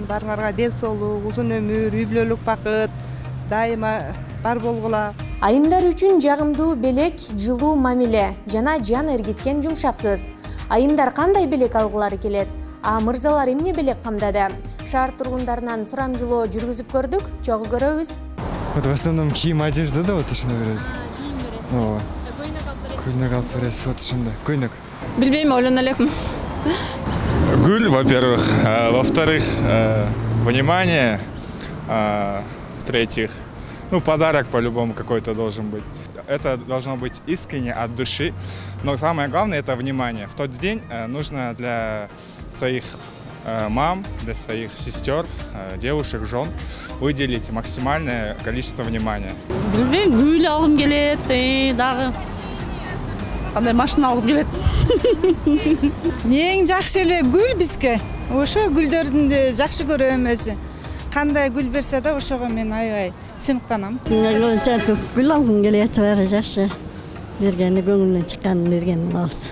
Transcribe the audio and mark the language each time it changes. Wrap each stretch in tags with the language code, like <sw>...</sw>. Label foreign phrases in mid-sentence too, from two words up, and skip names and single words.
<ky>Баарыңарга ден соолук, узун өмүр, үй бүлөлүк бакыт дайыма бар болгула. Айымдар үчүн жагымдуу белек, жылуу мамиле жана жан эргиткен жумшак сөз. Айымдар кандай белек алгылары келет? Мырзалар эмне белек камдады? Шаар тургундарынан сурамжылоо жүргүзүп көрдүк, чогуу көрөбүз.</ky> <ru>Вот в основном кийим, одежда, да, вот</ru> <ky>ушуна беребиз. Көйнөк алып беребиз, вот ушундай. Көйнөк. Билбейм, ойлоно элекмин. Гүл,</ky> <ru>во-первых. Во-вторых, внимание. В-третьих, ну, подарок по-любому какой-то должен быть. Это должно быть искренне, от души. Но самое главное – это внимание. В тот день нужно для своих мам, для своих сестер, девушек, жен выделить максимальное количество внимания.</ru> <ky>Билбейм, гүл алгым келет, дагы кандай машина алгым келет. Эң жакшы эле гүл бизге. Ошо гүлдөрдү жакшы көрөм өзү. Кандай гүл берсе да ошого мен аябай сыймыктанам. Гүл алгым келет, баары жакшы. Бергени көңүлдөн чыкканын бергенин алабыз.</ky>